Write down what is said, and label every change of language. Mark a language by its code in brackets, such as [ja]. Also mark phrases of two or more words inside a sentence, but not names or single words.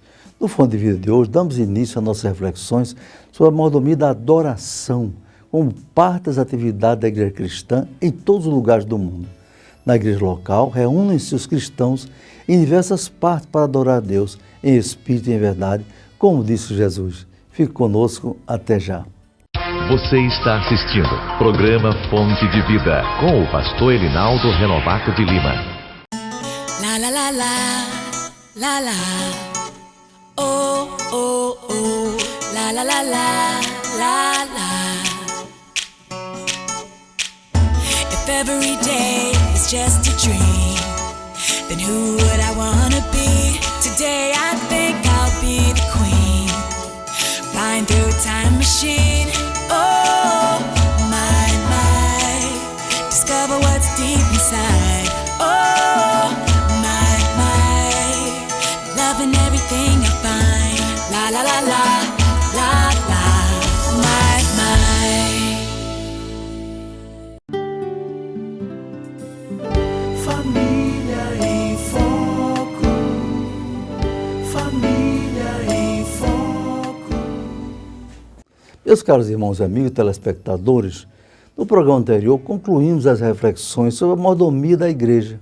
[pt] No Fonte de Vida de hoje, damos início a nossas reflexões sobre a mordomia da adoração, como parte das atividades da igreja cristã em todos os lugares do mundo. Na igreja local, reúnem-se os cristãos em diversas partes para adorar a Deus, em espírito e em verdade, como disse Jesus. Fique conosco, até já. Você está assistindo programa Fonte de Vida, com o pastor Elinaldo Renovato de Lima. La la la la, la la, oh oh oh, la la la la, la la. [en] If every day is just a dream, then who would I wanna be? Today I think I'll be the queen, flying through a time machine. Oh my, discover what's deep inside. Oh my, loving everything I find. La la la la, la la, my. [pt] Família em Foco. Família em Foco. Meus caros irmãos e amigos telespectadores, no programa anterior concluímos as reflexões sobre a mordomia da igreja.